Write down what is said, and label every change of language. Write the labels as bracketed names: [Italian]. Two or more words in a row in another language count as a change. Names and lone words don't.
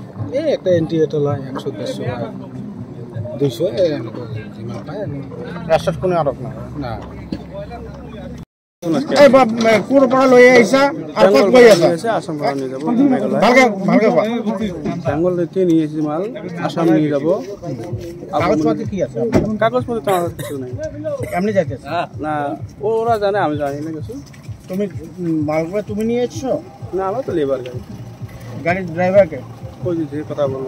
[Assamese] এই একটা এন্ট্ৰি এটা লয় 100-150 টকা, 200 এনেকুৱা যিমান পায়। ৰাস্তাত কোনো আটক নহয় না। ক'ৰ পৰা লৈ আহিছা আৰু ক'ত গৈ আছা? [Bangla] আসাম পৰা নিয়ে যাব। [Assamese] ভালকে কোৱা। [Bangla] বেংগল থেকে নিয়ে এসেছি মাল, আসাম নিয়ে যাব। [Assamese] কাগজপাতি কি আছে? [Bangla] কাগজপত্র তো আমার কিছু নাই। এমনি যাইতেছে না, ওরা জানে, আমি জানি না কিছু। তুমি মালগুলো তুমি নিয়ে এসছো? না, আমরা তো লেবার গাড়ি। গাড়ির ড্রাইভারকে কই দিতে কথা বললো।